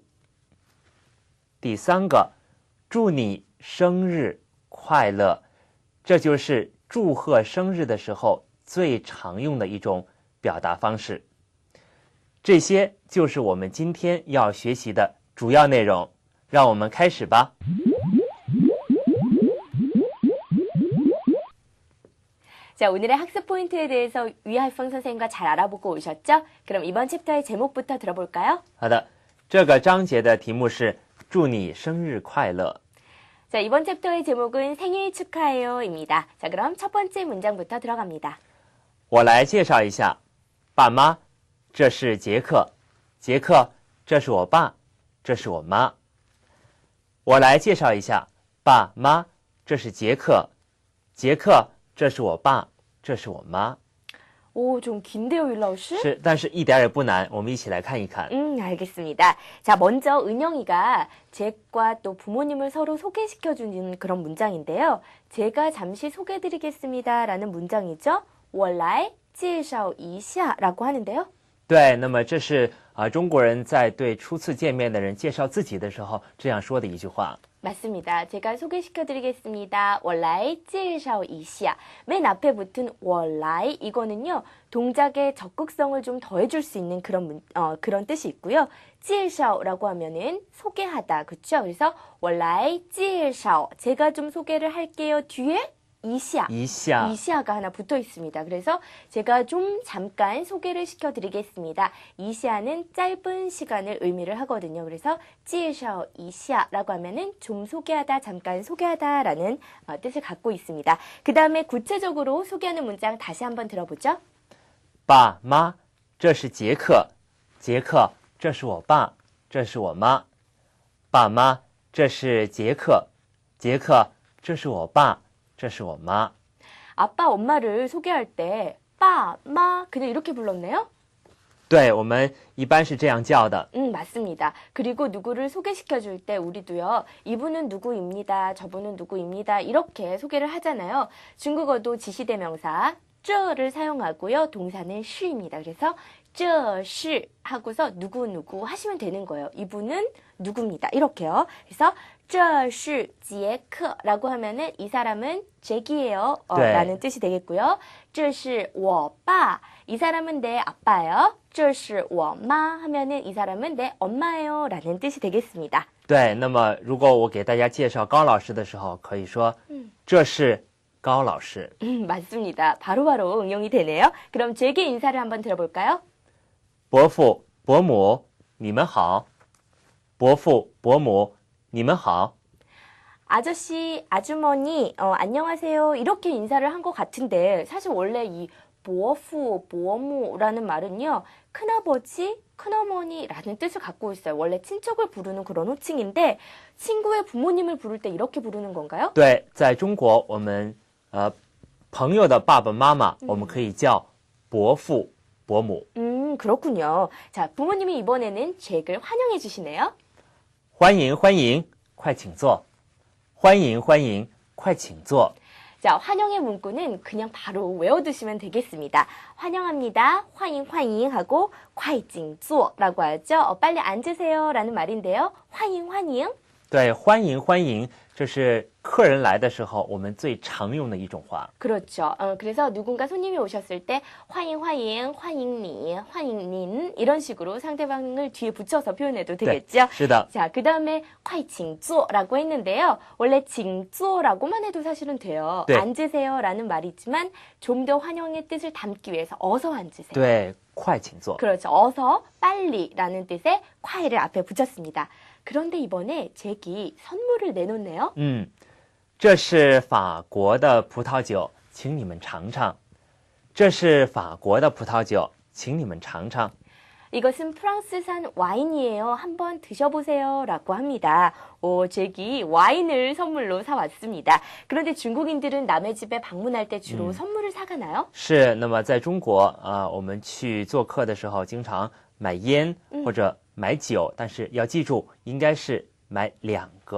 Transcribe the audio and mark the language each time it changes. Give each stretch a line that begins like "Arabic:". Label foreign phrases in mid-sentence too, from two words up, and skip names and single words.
Chinese: 第三个，祝你生日快乐，这就是祝贺生日的时候最常用的一种表达方式。这些就是我们今天要学习的主要内容，让我们开始吧。
Korean: 자, 오늘의 학습 포인트에 대해서 위하이펑 선생님과 잘 알아보고 오셨죠? 그럼 이번 챕터의 제목부터 들어볼까요?
Chinese: 好的，这个章节的题目是祝你生日快乐。
Korean: 자, 이번 챕터의 제목은 생일 축하해요입니다. 자, 그럼 첫 번째 문장부터 들어갑니다.
Chinese: 我来介绍一下，爸妈，这是杰克，杰克，这是我爸，这是我妈。我来介绍一下，爸妈，这是杰克，杰克，这是我爸，这是我妈。
Korean: 오, 좀 긴데요, 윌라우씨?
Chinese: 是，但是一点也不难，我们一起来看一看。
Korean: 알겠습니다. 자, 먼저 은영이가 잭과 또 부모님을 서로 소개시켜주는 그런 문장인데요. 제가 잠시 소개해드리겠습니다라는 문장이죠.
Chinese: 我来介绍一下
Korean: 라고 하는데요.
Chinese: 对，那么这是中国人在对初次见面的人介绍自己的时候这样说的一句话。
Korean: 맞습니다. 제가 소개시켜드리겠습니다.
Chinese: 我来介绍一下.
Korean: 맨 앞에 붙은
Chinese: 我来
Korean: 이거는요. 동작의 적극성을 좀 더해줄 수 있는 그런 뜻이 있고요. 介绍 라고 하면은 소개하다, 그렇죠? 그래서
Chinese: 我来介绍
Korean: 제가 좀 소개를 할게요. 뒤에 이시아가 하나 붙어 있습니다. 그래서 제가 좀 잠깐 소개를 시켜드리겠습니다. 이시아는 짧은 시간을 의미를 하거든요. 그래서
Chinese: 介绍一下
Korean: 라고 하면은 좀 소개하다, 잠깐 소개하다라는 뜻을 갖고 있습니다. 그 다음에 구체적으로 소개하는 문장 다시 한번 들어보죠.
Chinese: 爸妈，这是杰克，杰克，这是我爸，这是我妈。爸妈，这是杰克，杰克，这是我爸。这是我妈。
Korean: 아빠, 엄마를 소개할 때 빠, 마 그냥 이렇게 불렀네요?
Chinese: 对，我们一般是这样叫的。
Korean: 맞습니다. 그리고 누구를 소개시켜줄 때 우리도요. 이분은 누구입니다. 저분은 누구입니다. 이렇게 소개를 하잖아요. 중국어도 지시대명사 这를 사용하고요. 동사는 시입니다. 그래서
Chinese: 这是
Korean: 하고서 누구 하시면 되는 거예요. 이분은 누구입니다. 이렇게요. 그래서
Chinese: 这是杰克
Korean: 라고 하면은 이 사람은 잭이에요. 라는 뜻이 되겠고요.
Chinese: 这是我爸
Korean: 이 사람은 내 아빠예요.
Chinese: 这是我妈
Korean: 하면은 이 사람은 내 엄마예요. 라는 뜻이 되겠습니다.
Chinese: 对，那么如果我给大家介绍高老师的时候，可以说这是高老师。
Korean: 맞습니다. 바로바로 응용이 되네요. 그럼 잭의 인사를 한번 들어볼까요?
Chinese: 伯父、伯母，你们好。伯父、伯母。 你们好.
Korean: 아저씨, 아주머니, 안녕하세요. 이렇게 인사를 한 것 같은데 사실 원래 이 보어프, 보어무라는 말은요. 큰아버지, 큰어머니라는 뜻을 갖고 있어요. 원래 친척을 부르는 그런 호칭인데 친구의 부모님을 부를 때 이렇게 부르는 건가요?
Chinese: 对，在中国我们朋友的爸爸妈妈我们可以叫伯父、伯母。
Korean: 그렇군요. 자, 부모님이 이번에는 잭을 환영해 주시네요.
Chinese: 欢迎欢迎，快请坐。欢迎欢迎，快请坐。
Korean: 자, 환영의 문구는 그냥 바로 외워두시면 되겠습니다. 환영합니다. 환영 환영 하고
Chinese: 快请坐
Korean: 라고 하죠. 빨리 앉으세요 라는 말인데요. 환영 환영.
Chinese: 对，欢迎欢迎，这是客人来的时候我们最常用的一种话。
Korean: 그렇죠. 그래서 누군가 손님이 오셨을 때 환영 환영, 환영니, 환영닌 이런 식으로 상대방을 뒤에 붙여서 표현해도
Chinese: 对
Korean: 되겠죠.
Chinese: 是的，
Korean: 자, 그 다음에
Chinese: 快请坐
Korean: 라고 했는데요. 원래
Chinese: 请坐
Korean: 라고만 해도 사실은 돼요. 네. 앉으세요 라는 말이지만 좀 더 환영의 뜻을 담기 위해서 어서 앉으세요.
Chinese: 对，快请坐。
Korean: 그렇죠. 어서, 빨리 라는 뜻의 快를 앞에 붙였습니다. 그런데 이번에 잭이 선물을 내놓네요.
Chinese: 这是法国的葡萄酒，请你们尝尝。这是法国的葡萄酒，请你们尝尝。
Korean: 이것은 프랑스산 와인이에요. 한번 드셔보세요 라고 합니다. 잭이 와인을 선물로 사왔습니다. 그런데 중국인들은 남의 집에 방문할 때 주로 선물을 사가나요?
Chinese: 是，那么在中国啊，我们去做客的时候，经常买烟或者买酒，但是要记住，应该是买两个。